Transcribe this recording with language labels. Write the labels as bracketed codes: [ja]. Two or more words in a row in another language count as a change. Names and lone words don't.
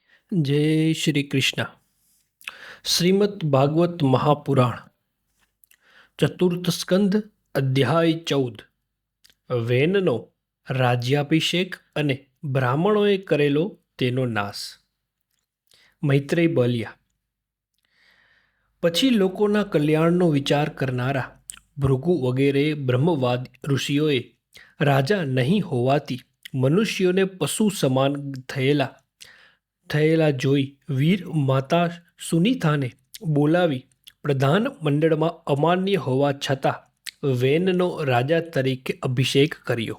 [hi] जय श्री कृष्ण। श्रीमद् भागवत महापुराण चतुर्थ स्कंद अध्याय 14 [gu] વેનનો રાજ્યાભિષેક અને બ્રાહ્મણોએ કરેલો તેનો નાશ. મૈત્રેય બોલ્યા, પછી લોકોના કલ્યાણનો વિચાર કરનારા ભૃગુ વગેરે બ્રહ્મવાદ ઋષિઓએ રાજા નહીં હોવાથી મનુષ્યોને પશુ સમાન થયેલા જોઈ વીર માતા સુનીતાને બોલાવી પ્રધાન મંડળમાં અમાન્ય હોવા છતાં વેનનો રાજા તરીકે અભિષેક કર્યો.